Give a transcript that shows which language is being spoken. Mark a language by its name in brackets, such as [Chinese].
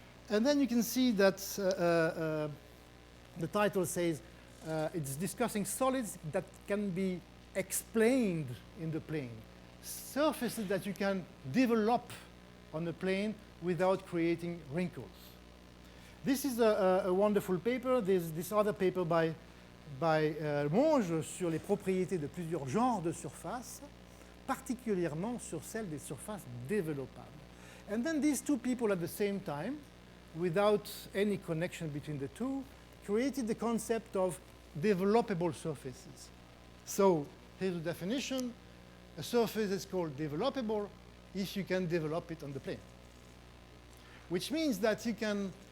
[English] And then you can see that the title says it's discussing solids that can be explained in the plane, surfaces that you can develop on the plane without creating wrinkles. This is a wonderful paper. There's this other paper by Monge [French] sur les propriétés de plusieurs genres de surfaces, particulièrement sur celles des surfaces développables. [English] And then these two people at the same time, without any connection between the two, created the concept of developable surfaces. So here's the definition. A surface is called developable if you can develop it on the plane. Which means that you can